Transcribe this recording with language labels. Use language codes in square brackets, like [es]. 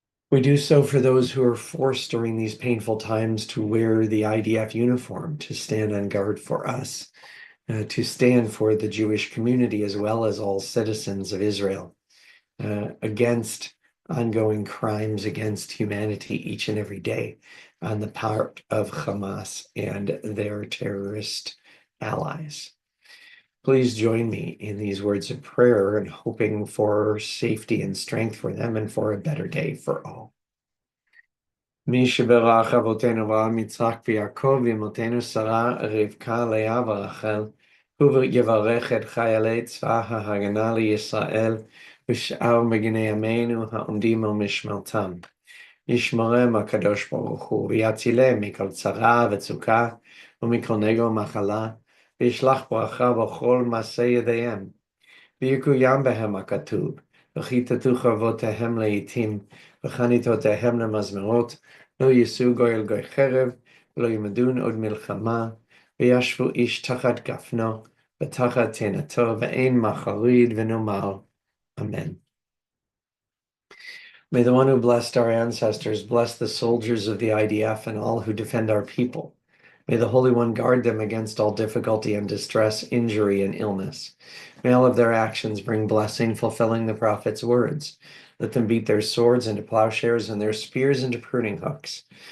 [en] We do so for those who are forced during these painful times to wear the IDF uniform, to stand on guard for us, to stand for the Jewish community as well as all citizens of Israel against ongoing crimes against humanity each and every day on the part of Hamas and their terrorist allies. Please join me in these words of prayer and hoping for safety and strength for them and for a better day for all. [he] מי שברך אבותינו אברהם יצחק ויעקב ואמותינו שרה רבקה לאה ורחל הוא יברך את חיילי צבא ההגנה לישראל ושאר מגיני עמנו העומדים על משמרתם. ישמרם הקדוש ברוך הוא ויצילם מכל צרה וצוקה ומכל נגע ומחלה וישלח ברכה בכל מעשה ידיהם. ויקוים בהם הכתוב וכיתתו חרבותיהם לעתים וחניתותיהם למזמרות לא יישאו גוי אל גוי חרב ולא ילמדון עוד מלחמה וישבו איש תחת גפנו ותחת תאנתו ואין מחריד ונאמר Amen. [en] May the one who blessed our ancestors bless the soldiers of the IDF and all who defend our people. May the Holy One guard them against all difficulty and distress, injury and illness. May all of their actions bring blessing, fulfilling the prophet's words. Let them beat their swords into plowshares and their spears into pruning hooks.